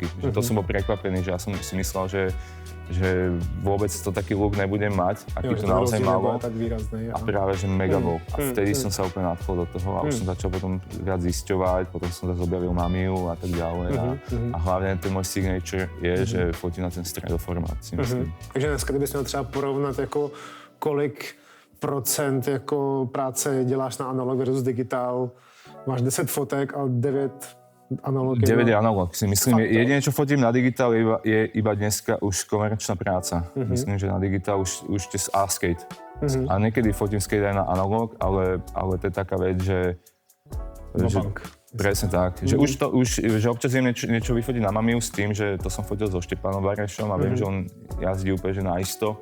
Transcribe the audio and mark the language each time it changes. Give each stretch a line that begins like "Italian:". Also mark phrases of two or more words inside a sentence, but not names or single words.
Slovak: Že to som bol prekvapený, že ja som si myslel, že vôbec to taký look nebudem mať, aký to naozaj malo. Tak výrazný, a práve, že mega bol. A vtedy som sa úplne nadchol do toho a už som začal potom viac zisťovať, potom som zase objavil Mamiu a tak ďalej. A hlavne ten môj signature je, že fotím na ten stredoformát, si myslím.
Czech: Takže dneska, kdybys měl třeba porovnat jako kolik procent jako práce děláš na analog versus digitál, máš 10 fotek a 9 analog.
Slovak: 9 je analog, si myslím. Jediné, čo fotím na digitál, je iba dneska už komerčná práca. Myslím, že na digitál už je skate. A niekedy fotím skate aj na analog, ale to je taká vec, že presne tak. Že že občas viem niečo vyfotiť na Mamiu s tým, že to som fotil so Štepanom Barešom a viem, že on jazdí úplne že naisto.